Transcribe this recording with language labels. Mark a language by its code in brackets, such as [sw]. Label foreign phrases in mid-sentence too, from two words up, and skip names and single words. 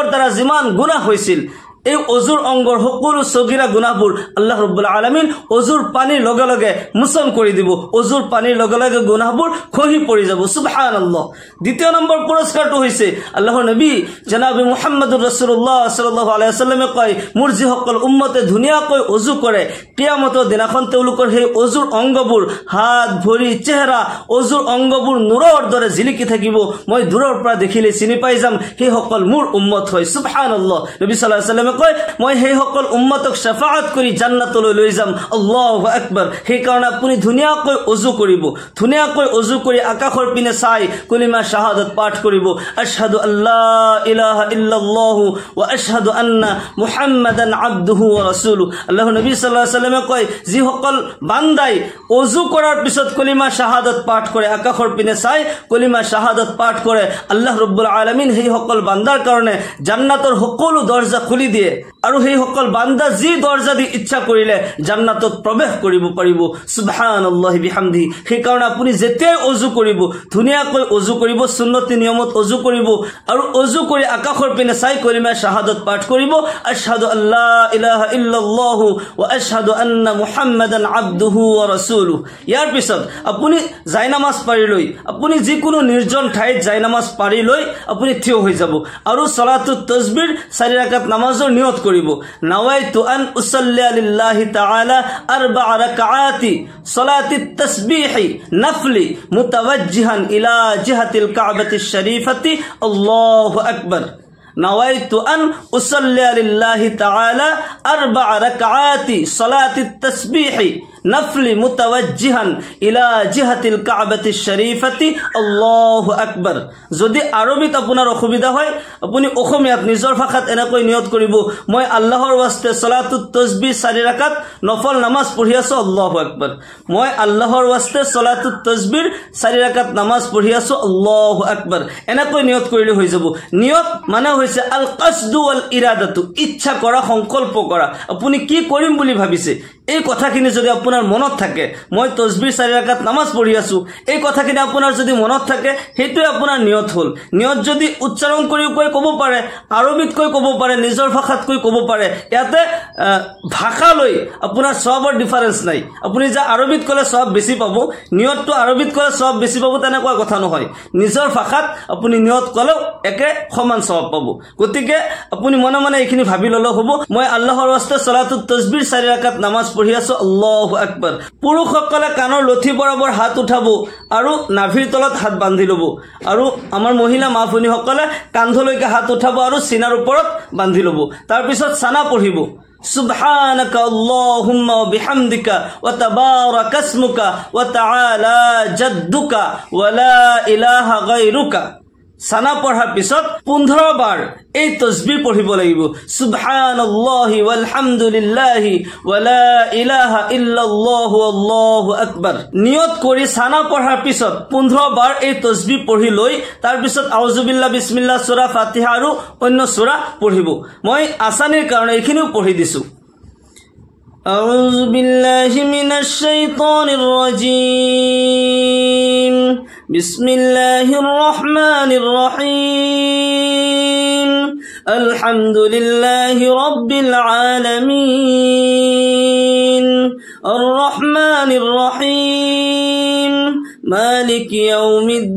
[as] দ্বাৰা যিমান গুনাহ হৈছিল এই ওযুৰ অংগৰ সকলো সগীরা গুনাহবোৰ [ar] الله رب العالمين [as] ওযুৰ পানীৰ লগে লগে মোচন কৰি দিব ওযুৰ পানীৰ লগে লগে গুনাহবোৰ খহি পৰি যাব সুবহানাল্লাহ দ্বিতীয় নম্বৰ পুৰস্কাৰটো হৈছে আল্লাহৰ নবী জনাবে মুহাম্মদুৰ ৰাসূলুল্লাহ [ar] صلى الله عليه وسلم [as] কয় মোৰ যি সকল উম্মতে ধুনিয়াকৈ ওযু কৰে কিয়ামতৰ দিনাখন তেওঁলোকৰ সেই ওযুৰ অংগবোৰ হাত ভৰি চেহাৰা ওযুৰ অংগবোৰ নূৰৰ দৰে জিলিকি থাকিব মই দূৰৰ পৰা দেখিলে চিনি পাই যাম সেই সকল মোৰ উম্মত হয় সুবহানাল্লাহ নবী [ar] صلى الله عليه وسلم [as] কয় মই সেই সকল উম্মতক শাফাআত কৰি জান্নাতলৈ লৈ যাম [ar] الله أكبر [as] সেই কাৰণে আপুনি ধুনিয়াকৈ ওযু কৰিব ধুনিয়াকৈ ওযু কৰি আকাশৰ পিনে চাই কলিমা শাহাদাত পাঠ কৰিব [ar] أشهد ألا إله إلا الله و أشهد أن محمدا عبده و رسوله [as] আল্লাহৰ নবী [ar] صلى الله عليه وسلم [as] কয় যি সকল বান্দাই ওযু কৰাৰ পিছত কলিমা শাহাদাত পাঠ কৰে আকাশৰ পিনে চাই কলিমা শাহাদাত পাঠ কৰে [ar] الله رب العالمين [as] সেই সকল বান্দাৰ কাৰণে জান্নাতৰ সকলো দৰজা খুলি দিয়ে আৰু সেই সকল বান্দা যি দৰজা দি ইচ্ছা কৰিলে জান্নাতত প্ৰৱেশ কৰিব পাৰিব [ar] سبحان الله بحمده [as] সেই কাৰণে আপুনি যেতিয়াই ওযু কৰিব ধুনিয়াকৈ ওযু কৰিব সুন্নতি নিয়মত ওযু কৰিব আৰু ওযু কৰি আকাশৰ পিনে চাই কলিমা শাহাদাত পাঠ কৰিব [ar] أشهد ألا إله إلا الله و أشهد أن محمدا عبده و رسوله [as] ইয়াৰ পিছত আপুনি জায়নামাজ পাৰি লৈ আপুনি যিকোনো নিৰ্জন ঠাইত জায়নামাজ পাৰি লৈ আপুনি থিয় হৈ যাব আৰু সালাতুত তাসবিহ 4 রাকাত নামাজৰ নিয়ত [ar] করিব نويت أن أصلي لله تعالى 4 ركعات صلاة التسبيح نفلا متوجها إلى جهة الكعبة الشريفة الله أكبر نويت أن أصلي لله تعالى 4 ركعات صلاة التسبيح نفل متوجها إلى جهة الكعبة الشريفة الله أكبر [as] যদি আরবিত আপোনাৰ অসুবিধা হয় আপুনি অসমীয়াত নিজৰ ভাষাত এনেকৈ নিয়ত কৰিব মই আল্লাহৰ ওয়াস্তে সালাতুত তাসবিহ 4 রাকাত নফল নামাজ পঢ়ি আছো [ar] الله أكبر [as] মই আল্লাহৰ ওয়াস্তে সালাতুত তাসবিহ 4 রাকাত নামাজ পঢ়ি আছো [ar] الله أكبر [as] এনেকৈ নিয়ত কৰিলে হৈ যাব নিয়ত মানে হৈছে [ar] القصد والإرادة [as] ইচ্ছা কৰা সংকল্প কৰা আপুনি কি কৰিম বুলি ভাবিছে এই কথাখিনি যদি আপোনাৰ মনত থাকে মই তাসবিহ 4 রাকাত নামাজ পঢ়ি আছো এই কথাখিনি আপোনাৰ যদি মনত থাকে হেতু আপোনাৰ নিয়ত হল নিয়ত যদি উচ্চাৰণ কৰি ক'ব পাৰে আৰবিত ক'ব পাৰে নিজৰ ভাষাত ক'ব পাৰে ইয়াতে ভাষা লৈ আপোনাৰ সবৰ ডিফাৰেন্স নাই আপুনি যে আৰবিত ক'লে সব বেছি পাব নিয়তটো আৰবিত ক'লে সব বেছি পাব তেনেকুৱা কথা নহয় নিজৰ ভাষাত আপুনি নিয়ত ক'লে একে সমান সব পাব গতিকে আপুনি মনে মনে এইখিনি ভাবি ললে হ'ব মই আল্লাহৰ ওয়াস্তে সালাতুত তাসবিহ 4 রাকাত নামাজ পঢ়ি আছো [ar] الله أكبر [as] পুৰুষসকলে কাণৰ লথি বৰাবৰ হাত উঠাব আৰু নাভিৰ তলত হাত বান্ধি লব আৰু আমাৰ মহিলা মাফুনিসকলে কান্ধলৈকে হাত উঠাব আৰু সিনাৰ ওপৰত বান্ধি লব তাৰ পিছত সানা পঢ়িব [ar] سبحانك اللهم وبحمدك وتبارك اسمك وتعالى جدك ولا إله غيرك [as] সানা পঢ়াৰ পিছত 15 বাৰ এই তাসবিহ পঢ়িব লাগিব [ar] سبحان الله والحمد لله ولا إله إلا الله الله أكبر [as] নিয়ত কৰি সানা পঢ়াৰ পিছত 15 বাৰ এই তাসবিহ পঢ়ি লৈ তাৰ পিছত আউযুবিল্লাহ বিসমিল্লাহ সূরা ফাতিহা আৰু অন্য সূরা পঢ়িব মই আসানিৰ কাৰণে এইখিনিও পঢ়ি দিছো [ar] أعوذ بالله من الشيطان الرجيم بسم الله الرحمن الرحيم الحمد لله رب العالمين الرحمن الرحيم مالك يوم